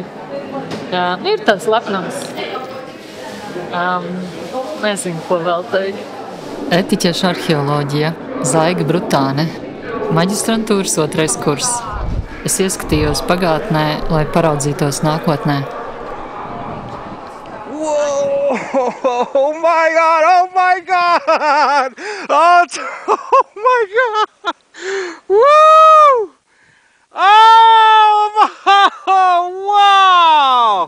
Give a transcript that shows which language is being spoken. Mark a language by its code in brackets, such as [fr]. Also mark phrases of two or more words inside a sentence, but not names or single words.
[lv] Jā, ir tāds lepnums. Nezinu, ko vēl teikt. Etiķešu arheoloģija, Zaiga Brutāne, maģistrantūras 2. kurs. Es ieskatījos pagātnē, lai paraudzītos nākotnē. [en] Oh my God! Oh my God! Oh my God! Woo! Oh wow!